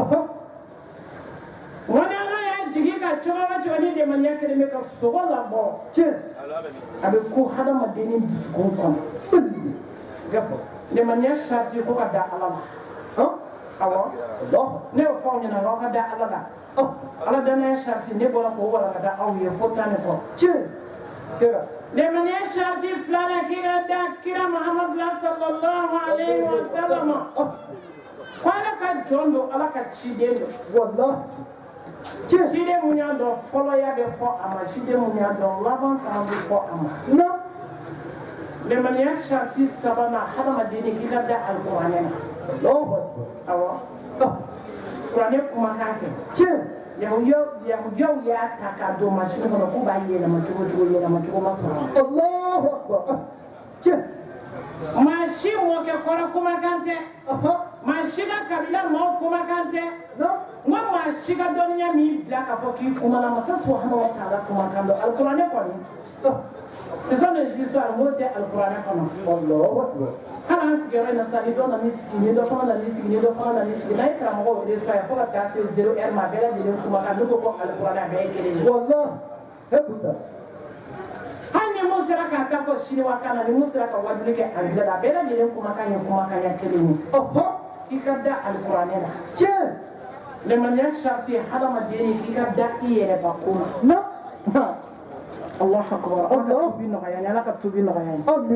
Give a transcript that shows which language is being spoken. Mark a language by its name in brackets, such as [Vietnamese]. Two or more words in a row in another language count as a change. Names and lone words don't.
[Bambara] wani ala y'a jigi ka cogo o cogo ni limaniya kelen bɛ ka sogo labɔ a bɛ ko hadamaden ni dusukun kɔnɔ limaniya sariti ko ka da ala la awɔ ne y'o fɔ aw ɲɛna aw ka da ala la ala danaya sariti ne bɔra k'o walakata aw ye fo tan ne kɔ limaniya sariti filanan k'i ka da kira muhamadu la [Arabic] صلى الله عليه وسلم [Bambara] ko ala ka jɔn don ala ka ciden don ciden mun y'a dɔn fɔlɔ ya bɛ fɔ a ma ciden mun y'a dɔn laban fana bɛ fɔ a ma limaniya sariti sabanan hadamaden k'i ka da alikuranɛ na awɔ kuranɛ kumakan kɛ yahudiyaw y'a ta k'a don masini kɔnɔ k'u b'a yɛlɛma cogo ma sɔrɔ maa si mɔkɛ kɔrɔ kumakan tɛ maa si ka kabila maaw kumakan tɛ n ko maa si ka dɔnniya min bila k'a fɔ k'i kumana masa [Arabic] سبحانه وتعالى [Bambara] kumakan dɔn alikuranɛ kɔni [French] ce sont des histoires [Bambara] n'o tɛ alikuranɛ kɔnɔ hali an sigiyɔrɔ in na sisan ni dɔ nana i sigi ni dɔ fana nana i sigi n'a ye karamɔgɔw wele sisan fo ka taa se 0 heure ma a bɛɛ lajɛlen kumakan ne ko alikuranɛ a bɛɛ ye kelen ye hali ni mun sera k'a ta fɔ siniwakan na ni mun sera ka wajuli kɛ angilɛ la a bɛɛ lajɛlen kumakan ye kumakanya kelen ye k'i ka da alikuranɛ la limaniya sariti ye hadamaden ye k'i ka da i yɛrɛ bakun na [Arabic] الله أكبر [Bambara] ala ka tubi nɔgɔya n ye ala ka tubi nɔgɔya n ye